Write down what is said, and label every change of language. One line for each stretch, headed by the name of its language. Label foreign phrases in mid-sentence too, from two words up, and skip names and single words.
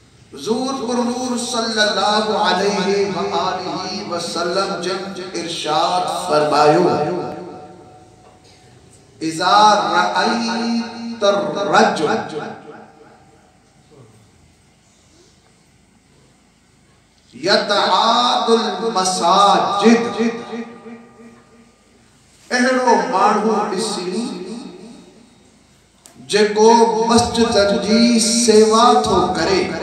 Sindhi: हुजूर पुरनूर
Arabic: صلى الله عليه وآله وسلم
Sindhi: जब इरशाद फरमायो
Arabic: إذا رأيت رجل يتعاهد المساجد
Sindhi: एहड़ो माण्हू ॾिसी जेको मस्जिदनि जी सेवा थो करे,